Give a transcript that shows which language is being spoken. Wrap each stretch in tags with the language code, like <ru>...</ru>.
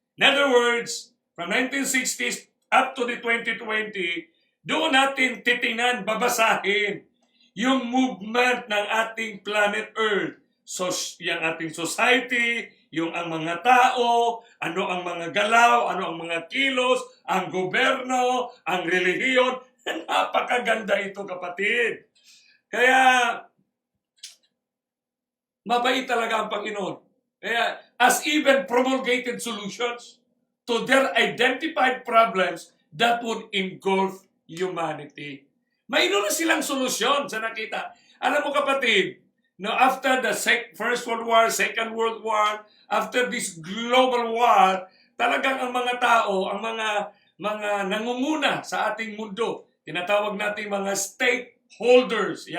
<tl>In other words,</tl> <en>from 1960s up to the 2020,</en> <tl>doon natin titingnan, babasahin yung movement ng ating planet Earth. So, yung ating society, yung ang mga tao, ano ang mga galaw, ano ang mga kilos, ang gobyerno, ang relihiyon. Napakaganda ito, kapatid. Kaya, mabait talaga ang Panginoon.</tl> <en>Kaya, as even promulgated solutions to their identified problems that would engulf humanity.</en> <tl>Mayroon na silang solusyon sa nakita. Alam mo, kapatid, no,</tl> <en>after the First World War, Second World War, after this global war,</en> <tl>talagang ang mga tao, ang mga nangunguna sa ating mundo, tinatawag natin mga stakeholders.</tl>